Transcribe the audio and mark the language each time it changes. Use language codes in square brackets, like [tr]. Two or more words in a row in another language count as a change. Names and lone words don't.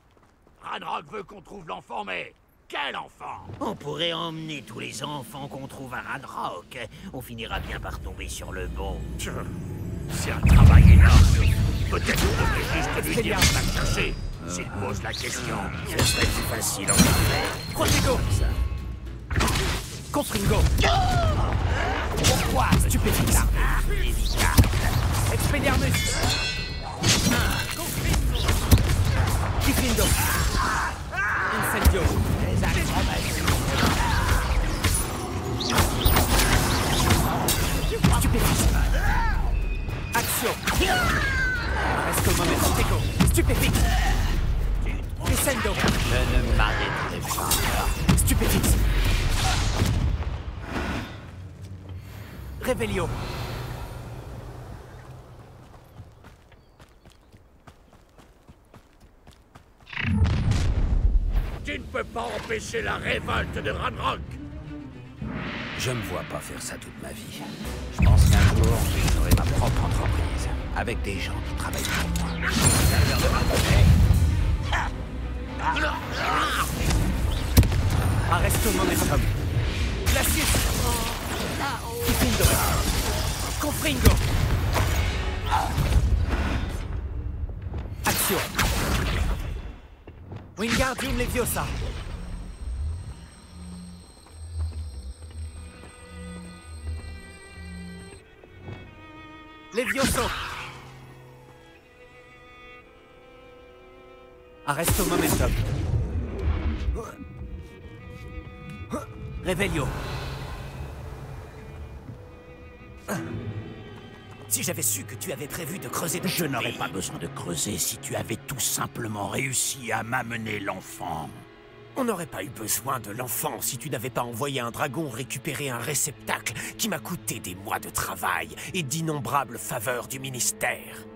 [fr] Ranrock veut qu'on trouve l'enfant, mais quel enfant? On pourrait emmener tous les enfants qu'on trouve à Ranrock. On finira bien par tomber sur le bon. C'est un travail énorme. Peut-être qu'on devrait juste lui dire de la chercher. S'il pose la question, Ce serait plus facile en effet. Protego. Confringo. Pourquoi Stupéfix. Expelliarmus. Diffindo. Incendio. Stupéfix. Action. Reste au moment. Teco. Stupéfix. Descendo. Je ne m'arrêterai pas. Stupéfix. Revelio. tu ne peux pas empêcher la révolte de Ranrock. Je me vois pas faire ça toute ma vie. Je pense qu'un jour, j'aurai ma propre entreprise, avec des gens qui travaillent pour moi. Arresto momentum. Glacius. Diffindo. Confringo. Action. Wingardium Leviosa. Levioso. Arresto momentum. Revelio. Si j'avais su que tu avais prévu de creuser... Je n'aurais pas besoin de creuser si tu avais tout simplement réussi à m'amener l'enfant. On n'aurait pas eu besoin de l'enfant si tu n'avais pas envoyé un dragon récupérer un réceptacle qui m'a coûté des mois de travail et d'innombrables faveurs du ministère.